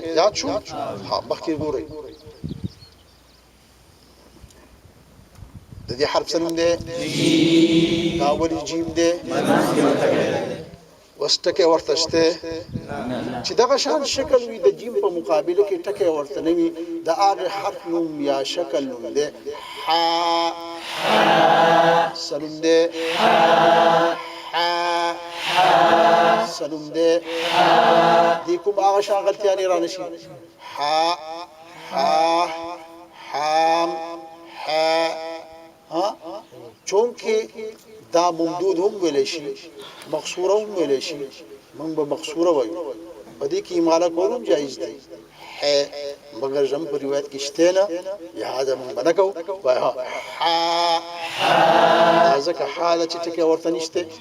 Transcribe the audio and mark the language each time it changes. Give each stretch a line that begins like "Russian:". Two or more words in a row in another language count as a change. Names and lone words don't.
Pashto: یاد شو؟ ها مخکې ګورئ. د دې حرف څه نوم دی؟ دا ولې جیم دی؟ اوس ټکی ورته شته چې دغه شان شکل وي د جیم په مقابله کې ټکی ورته نه وي، د هغې حرف نوم یا شکل نوم دی حا. سلم دی حا. سلم دی. دې کوم هغه شان غلطیانې را نه شي. حا حا حام حا. ها چونکې دا ممدود هم ویلی شي، مقصوره هم ویلی شي. موږ به مقصوره وایو، په دې کې اماله کول هم جایز دی، مګر زموږ په روایت کې شته نه، لهذا موږ به نه کوو. وایو حا دا ځکه حا ده چې ټکی ورته نشته.